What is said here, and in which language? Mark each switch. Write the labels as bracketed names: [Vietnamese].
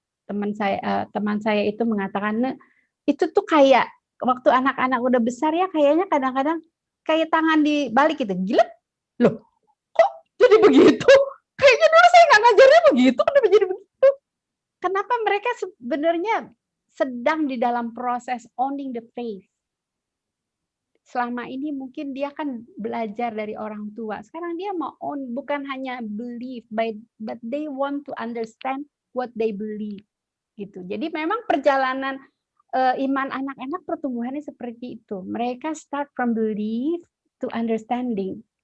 [Indonesian] Teman saya itu mengatakan itu tuh kayak waktu anak-anak udah besar ya kayaknya kadang-kadang kayak tangan dibalik gitu, gila, loh kok jadi begitu? Kayaknya dulu saya nggak ngajarnya begitu, kenapa jadi begitu? Kenapa mereka sebenarnya sedang di dalam proses [English] owning the faith. [Indonesian] Selama ini mungkin dia kan belajar dari orang tua. Sekarang dia mau [English] own, [Indonesian] bukan hanya [English] believe, but they want to understand what they believe. [Indonesian] Gitu. Jadi memang perjalanan iman anak-anak pertumbuhannya seperti itu. [English] Mereka start from belief to understanding.